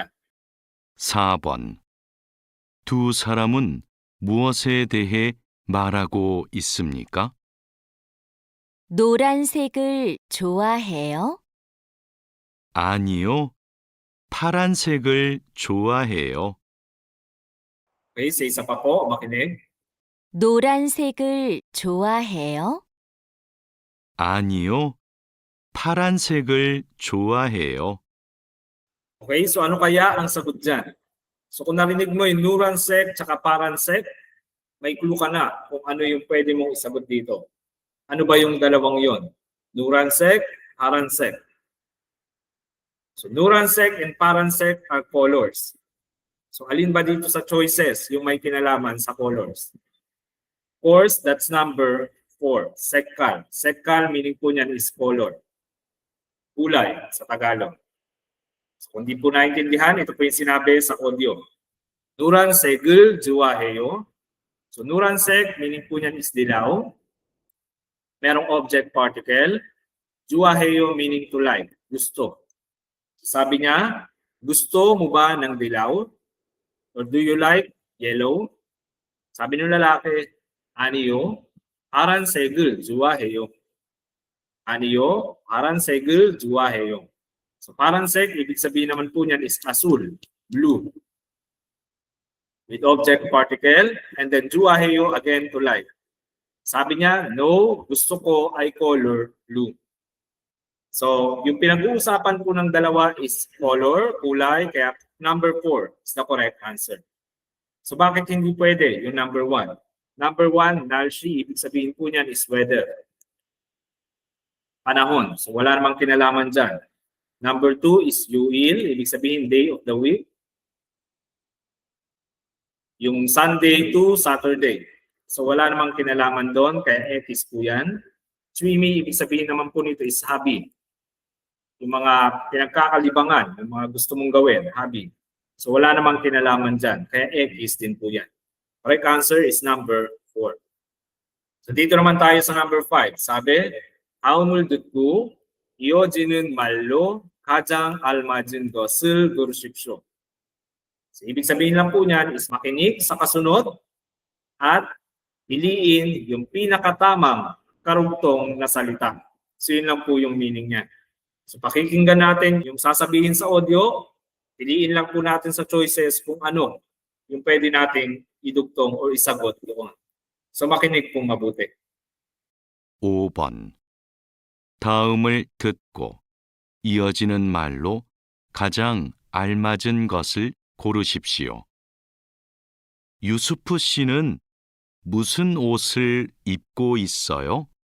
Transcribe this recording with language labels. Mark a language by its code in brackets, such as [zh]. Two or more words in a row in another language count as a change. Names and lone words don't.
[ko] 4번. 두 사람은 무엇에 대해 말하고 있습니까? 노란색을 좋아해요? 아니요. 파란색을 좋아해요. [tl] Okay, sa isa pa po, makinig. 노란색을 좋아해요? 아니요. 파란색을 좋아해요. Okay, so ano kaya ang sagot dyan? So kung narinig mo yung nuransek tsaka paransek, may clue ka na kung ano yung pwede mong isagot dito. Ano ba yung dalawang yon? [ko] 노란색, 파란색. [en] So nuransek and paransek are colors. So alin ba dito sa choices yung may kinalaman sa colors? Of course, that's number 4, sekkal. [tl] Sekkal meaning po niyan is color. Kulay sa Tagalog. So, kung di po naintindihan, ito po yung sinabi sa audio. [ko] 노란색을 좋아해요. [tl] So nuransek meaning po niyan is dilaw. [en] Merong object particle. 좋아해요 meaning to like, [tl] gusto. So, sabi niya, gusto mo ba ng dilaw? [en] Or do you like yellow? [tl] Sabi ng lalaki, [ko] 아니요. 파란색을 좋아해요. 아니요. 파란색을 좋아해요. So paran색, [tl] ibig sabihin naman po niyan is asul, [en] blue. With object particle, and then 좋아해요 again to like. [tl] Sabi niya, no, gusto ko ay [en] color blue. [tl] So, yung pinag-uusapan po ng dalawa is color, kulay, kaya number 4 [en] is the correct answer. [tl] So, bakit hindi pwede yung number 1? Number 1, 날씨, ibig sabihin po niyan is weather. Panahon. So, wala namang kinalaman dyan. [en] Number 2 is yuil, [tl] ibig sabihin [en] day of the week. [tl] Yung Sunday to Saturday. So wala namang kinalaman doon, kaya etis po yan. Swimi, ibig sabihin naman po nito is hobby. Yung mga pinagkakalibangan, yung mga gusto mong gawin, hobby. So wala namang kinalaman dyan, kaya etis din po yan. [en] Correct answer is number 4. [tl] So dito naman tayo sa number 5. Sabi, [ko] 다음을 듣고 이어지는 말로 가장 알맞은 것을 고르십시오. [tl] So, ibig sabihin lang po niyan is makinig sa kasunod at piliin yung pinakatamang karugtong na salita. So yun lang po yung meaning niya. So pakikinggan natin yung sasabihin sa audio, piliin lang po natin sa choices kung ano yung pwede nating idugtong o isagot doon. So makinig pong mabuti. [ko] 5번. 다음을 듣고 이어지는 말로 가장 알맞은 것을 고르십시오. 유수프 씨는 무슨 옷을 입고 있어요?